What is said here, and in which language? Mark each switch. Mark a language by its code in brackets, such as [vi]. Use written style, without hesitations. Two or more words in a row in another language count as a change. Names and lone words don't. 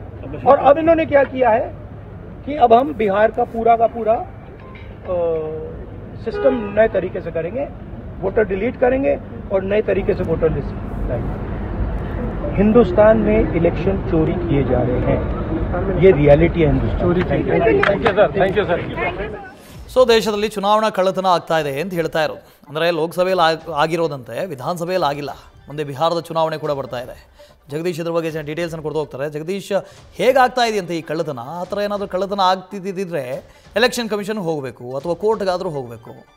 [hi] और अब इन्होंने क्या किया है कि अब हम बिहार का पूरा सिस्टम नए तरीके से करेंगे, [en] voter delete [hi] करेंगे और नए तरीके से [en] voter list [hi] लाएंगे. हिंदुस्तान में इलेक्शन चोरी किए जा रहे हैं, ये रियलिटी है हिंदुस्तान. [en] thank you sir. [kn] ಸೊ ದೇಶದಲ್ಲಿ ಚುನಾವಣಾ ಕಳ್ಳತನ ಆಗ್ತಾ ಇದೆ ಅಂತ ಹೇಳ್ತಾ ಇರೋದು. ಅಂದರೆ ಲೋಕಸಭೆಯಲ್ಲಿ ಆಗಿರೋದಂತೆ ವಿಧಾನಸಭೆಯಲ್ಲಿ ಆಗಿಲ್ಲ. ಮುಂದೆ ಬಿಹಾರದ ಚುನಾವಣೆ ಕೂಡ ಬರ್ತಾ ಇದೆ. ಜಗದೀಶ್ ಇದ್ರ ಬಗ್ಗೆ ಡೀಟೇಲ್ಸನ್ನು ಕೊಡ್ತಾ ಹೋಗ್ತಾರೆ. ಜಗದೀಶ್, ಹೇಗಾಗ್ತಾ ಇದೆಯಂತೆ ಈ ಕಳ್ಳತನ? ಆ ಥರ ಏನಾದರೂ ಕಳ್ಳತನ ಆಗ್ತಿದ್ದಿದ್ರೆ ಎಲೆಕ್ಷನ್ ಕಮಿಷನ್ ಹೋಗಬೇಕು ಅಥವಾ ಕೋರ್ಟ್ಗಾದರೂ ಹೋಗಬೇಕು.